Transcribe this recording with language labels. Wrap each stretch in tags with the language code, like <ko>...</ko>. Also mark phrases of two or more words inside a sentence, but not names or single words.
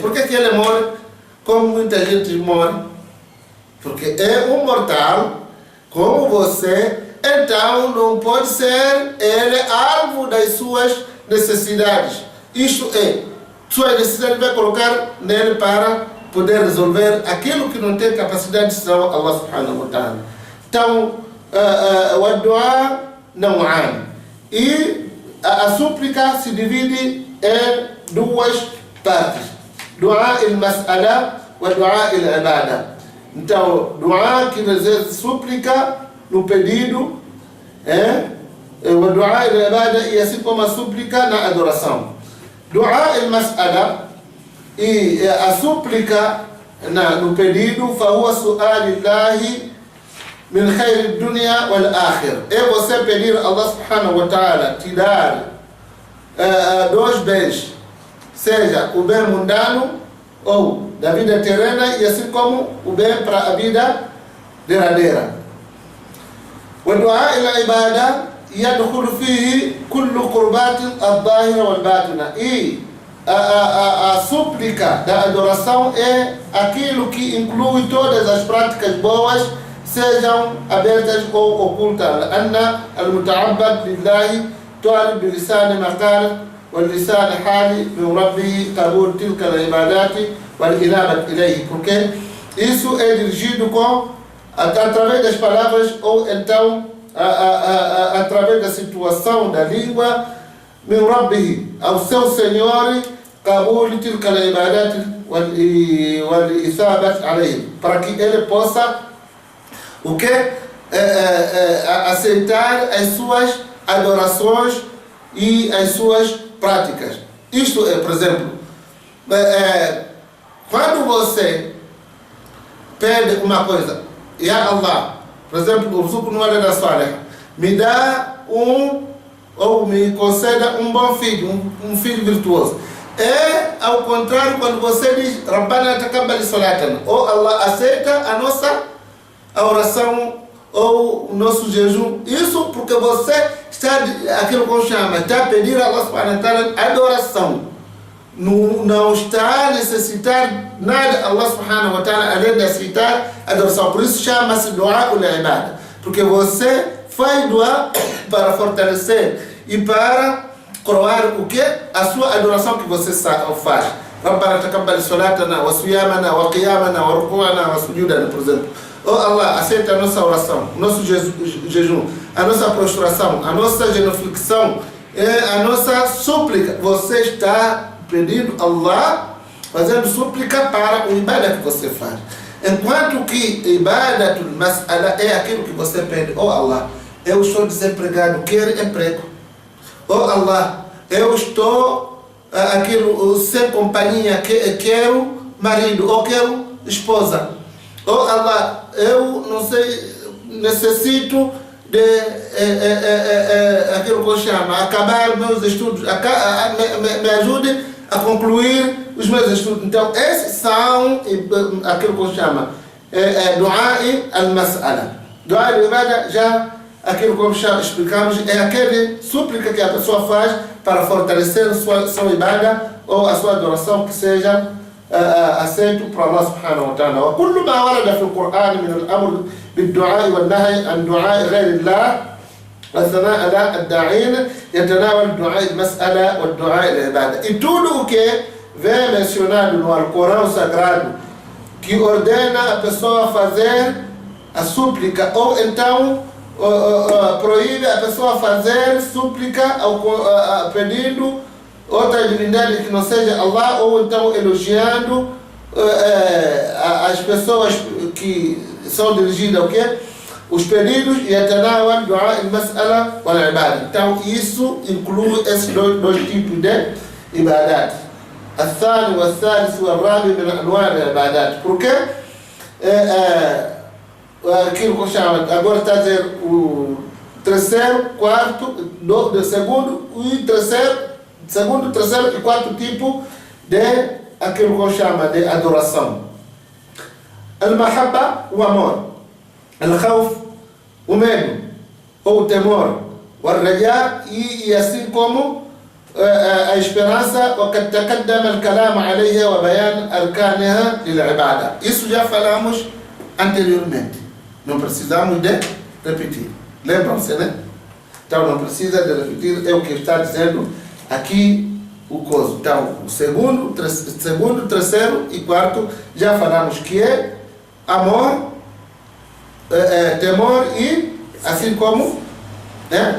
<pt>Por que ele morre como muita gente morre? Porque é um mortal como você, então não pode ser ele alvo das suas necessidades. Isto é, sua necessidade vai colocar nele para poder resolver aquilo que não tem capacidade, senão Allah</pt> <ar>سبحانه وتعالى.</ar> <pt>Então, o dua não há. E a súplica se divide em duas partes:</pt> <ar>دعاء المسألة e دعاء العبادة.</ar> <pt>Então, dua que dizer súplica no pedido, o</pt> <ar>دعاء العبادة,</ar> <pt>e assim como a súplica na adoração.</pt> <ar>دعاء المسألة,</ar> <pt>e a súplica no pedido,</pt> <ar>فهو سؤال الله من خير الدنيا والآخرة.</ar> <pt>É você pedir a Allah</pt> <ar>سبحانه وتعالى</ar> <pt>te dar dois bens, seja o bem mundano ou da vida terrena, e assim como o bem para a vida derradeira.</pt> <ar>والدعاء العبادة يدخل فيه كل قربات الظاهرة والباطنة.</ar> <pt>E a súplica da adoração é aquilo que inclui todas as práticas boas, sejam abertas ou ocultas.</pt> <ar>أن المتعبد لله طالب بلسان مقال واللسان حالي من ربه قبول تلك العبادات والإنابة إليه.</ar> <pt>Porque isso é dirigido através das palavras ou então através da situação da língua,</pt> <ar>من ربه</ar> <pt>ao seu Senhor,</pt> <ar>قبول تلك العبادات والإثابة عليه,</ar> <pt>para que ele possa aceitar as suas adorações e as suas práticas. Isto é, por exemplo, quando você pede uma coisa,</pt> <ar>يا الله,</ar> <pt>por exemplo,</pt> <ar>ارزقني دا صالح,</ar> <pt>me dá ou me conceda um bom filho, um filho virtuoso. É ao contrário quando você diz</pt> <ar>ربنا تقبل صلاتنا,</ar> <pt>ou Allah aceita a nossa oração ou o nosso jejum. Isso porque você está, aquilo que chama, está a pedir a Allah</pt> <ar>سبحانه وتعالى</ar> <pt>adoração. Não está a necessitar nada Allah</pt> <ar>سبحانه وتعالى</ar> <pt>além de aceitar a adoração. Por isso chama-se</pt> <ar>دعاء العبادة,</ar> <pt>porque você faz dua para fortalecer e para coroar o que? A sua adoração que você faz.</pt> <ar>ربنا تقبل صلاتنا وصيامنا وقيامنا وركوعنا وسجودنا,</ar> <pt>por exemplo. Oh Allah, aceita a nossa oração, o nosso jejum, a nossa prostração, a nossa genuflexão, a nossa súplica. Você está pedindo a Allah, fazendo súplica para o ibadah que você faz. Enquanto que</pt> <ar>عبادة المسألة</ar> <pt>é aquilo que você pede. Oh Allah, eu estou desempregado, quero emprego. Oh Allah, eu estou sem companhia, quero marido ou quero esposa. Oh Allah, eu não sei, necessito de aquilo que eu chamo, acabar meus estudos, me ajude a concluir os meus estudos. Então, esses são aquilo que eu chamo</pt> <ar>دعاء المسألة. دعاء العبادة,</ar> <pt>já aquilo que já explicamos, é aquele súplica que a pessoa faz para fortalecer sua ibada ou a sua adoração, que seja aceito por Allah</pt> <ar>سبحانه وتعالى. وكل ما ورد في القرآن من الأمر بالدعاء والنهي عن دعاء غير الله والثناء على الداعين يتناول دعاء المسألة والدعاء العبادة.</ar> <pt>E tudo o que vem mencionado no Alcorão Sagrado que ordena a pessoa fazer a súplica, ou então proíbe a pessoa fazer súplica pedindo outra divindade que não seja Allah, ou então elogiando as pessoas que são dirigidas ao quê? Os pedidos, e</pt> <ar>يتناول دعاء المسألة والعبادة.</ar> <pt>Então isso inclui esses dois tipos de ibadat.</pt> <ar>الثاني والثالث والرابع من أنواع العبادات.</ar> <pt>Porque aquilo que eu chamo, agora está a dizer o terceiro, quarto, segundo e terceiro e quarto tipo de aquilo que eu chamo de adoração. Al-mahabba, o amor. Al-khawf, o medo ou o temor.</pt> <ar>والرجاء يسيكم esperança وقد تقدم الكلام عليها وبيان أركانها للعبادة.</ar> <pt>Isso já falamos anteriormente. Não precisamos de repetir. Lembram-se, né? Então não precisa de repetir, é o que está dizendo aqui o coso. Então, o segundo, terceiro e quarto já falamos que é amor, temor e assim como, né?</pt>